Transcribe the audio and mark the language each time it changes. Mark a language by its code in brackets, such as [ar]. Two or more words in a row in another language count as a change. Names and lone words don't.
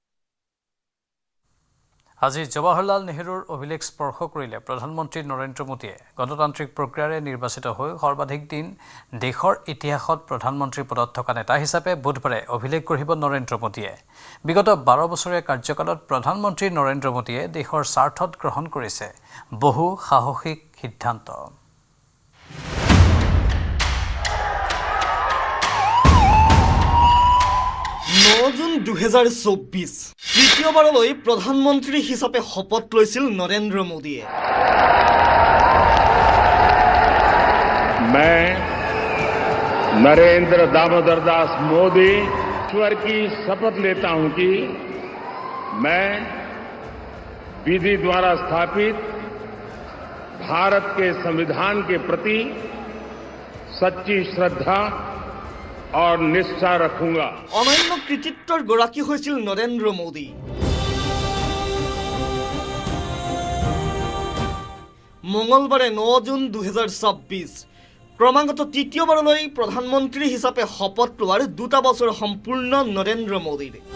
[as] আজি জৱাহৰলাল নেহৰুৰ অভিলেখ স্পৰ্শ কৰিলে প্ৰধানমন্ত্ৰী নৰেন্দ্ৰ মোদীয়ে গণতান্ত্ৰিক প্ৰক্ৰিয়াৰে নিৰ্বাচিত হৈ সৰ্বাধিক দিন দেশৰ ইতিহাসত প্ৰধানমন্ত্ৰী পদত থকা নেতা হিচাপে বুধবাৰে অভিলেখ গঢ়িব নৰেন্দ্ৰ মোদীয়ে বিগত 12 বছৰীয়া কাৰ্যকালত প্ৰধানমন্ত্ৰী নৰেন্দ্ৰ মোদীয়ে দেশৰ স্বাৰ্থত গ্ৰহণ কৰিছে বহু সাহসিক সিদ্ধান্ত 9 জুন 2024 তৃতীয়বাৰলৈ প্ৰধানমন্ত্ৰী হিচাপে শপত লৈছিল নৰেন্দ্ৰ মোদীয়ে [hi] मैं नरेंद्र दामोदर दास मोदी ईश्वर की शपथ लेता हूं कि मैं विधि द्वारा स्थापित भारत के संविधान के प्रति सच्ची श्रद्धा और निष्ठा रखूंगा [as] অনন্য কৃতিত্বৰ গৰাকী হৈছিল নৰেন্দ্ৰ মোদী মঙ্গলবাৰে 9 জুন 2024 ক্ৰমাগত তৃতীয়বাৰলৈ প্ৰধানমন্ত্ৰী হিচাপে শপত লোৱাৰ 2 বছৰ সম্পূৰ্ণ নৰেন্দ্ৰ মোদীৰ